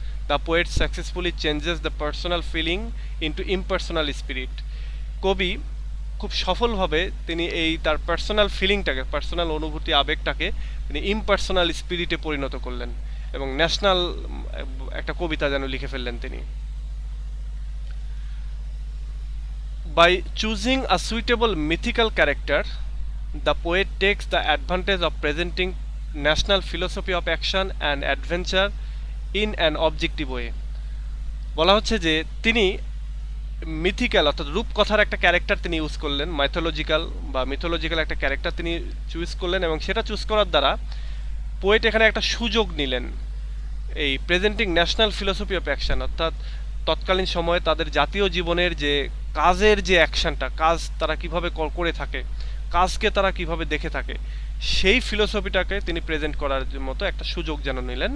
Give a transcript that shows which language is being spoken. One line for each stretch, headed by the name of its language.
English: The poet successfully changes the personal feeling into impersonal spirit.
Bangla: কবি খুব সফলভাবে তিনি এই তার পার্সোনাল ফিলিংটাকে, পার্সোনাল অনুভূতি আবেগটাকে তিনি ইমপার্সোনাল স্পিরিটে পরিণত করলেন এবং ন্যাশনাল একটা কবিতা যেন লিখে ফেললেন তিনি।
English: By choosing a suitable mythical character, the poet takes the advantage of presenting national philosophy of action and adventure in an objective way.
Bangla: বলা হচ্ছে যে তিনি মিথিক্যাল অর্থাৎ রূপকথার একটা ক্যারেক্টার তিনি ইউজ করলেন, মিথোলজিক্যাল একটা ক্যারেক্টার তিনি চুজ করলেন এবং সেটা চুজ করার দ্বারা পোয়েট এখানে একটা সুযোগ নিলেন এই presenting national philosophy of action, অর্থাৎ তৎকালীন সময়ে তাদের জাতীয় জীবনের যে কাজের যে অ্যাকশনটা, কাজ তারা কিভাবে করে থাকে, কাজকে তারা কিভাবে দেখে থাকে, সেই ফিলোসফিটাকে তিনি প্রেজেন্ট করার মতো একটা সুযোগ যেন নিলেন।